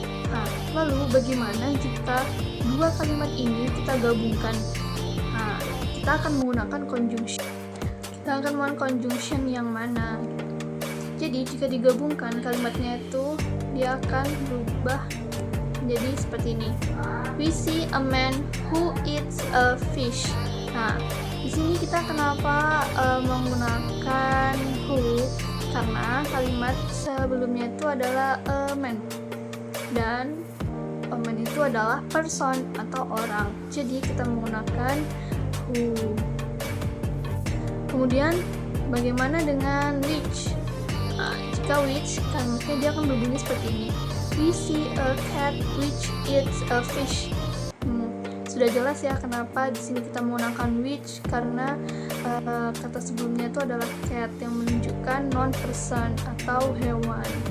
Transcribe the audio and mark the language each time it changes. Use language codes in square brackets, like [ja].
[id] Nah, lalu bagaimana jika dua kalimat ini kita gabungkan? Nah, kita akan menggunakan conjunction. Kita akan menggunakan conjunction yang mana? Jadi jika digabungkan kalimatnya itu dia akan berubah menjadi seperti ini. [en] We see a man who eats a fish. [id] Nah, di sini kita kenapa menggunakan who? Karena kalimat sebelumnya itu adalah a man. Dan a man itu adalah person atau orang. Jadi kita menggunakan who. Kemudian bagaimana dengan which? Nah, jika which, kalimatnya dia akan berbunyi seperti ini. [en] We see a cat which eats a fish. [id] Sudah jelas ya kenapa di sini kita menggunakan which, karena kata sebelumnya itu adalah cat yang menunjukkan non person atau hewan.